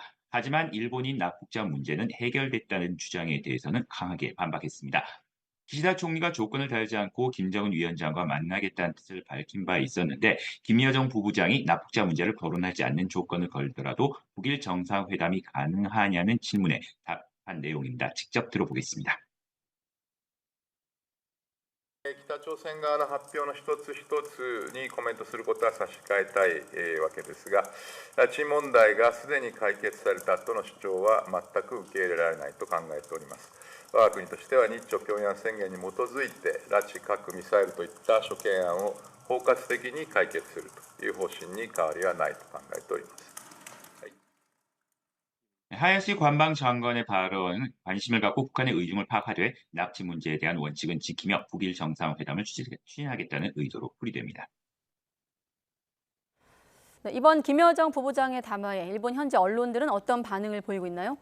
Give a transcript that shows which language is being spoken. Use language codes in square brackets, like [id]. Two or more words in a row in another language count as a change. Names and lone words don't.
[ko] 하지만 일본인 납북자 문제는 해결됐다는 주장에 대해서는 강하게 반박했습니다. 기시다 총리가 조건을 달지 않고 김정은 위원장과 만나겠다는 뜻을 밝힌 바 있었는데 김여정 부부장이 납북자 문제를 거론하지 않는 조건을 걸더라도 북일 정상회담이 가능하냐는 질문에 답한 내용입니다. 직접 들어보겠습니다. [ja] 北朝鮮側の発表の一つ一つにコメントすることは差し控えたいわけですが、拉致問題がすでに解決されたとの主張は全く受け入れられないと考えております。我が国としては日朝平壌宣言に基づいて拉致核ミサイルといった諸懸案を包括的に解決するという方針に変わりはないと考えております。 [ko] 하야시 관방장관의 발언은 관심을 갖고 북한의 의중을 파악하되 납치 문제에 대한 원칙은 지키며 북일 정상회담을 추진하겠다는 의도로 풀이됩니다. 네, 이번 김여정 부부장의 담화에 일본 현지 언론들은 어떤 반응을 보이고 있나요?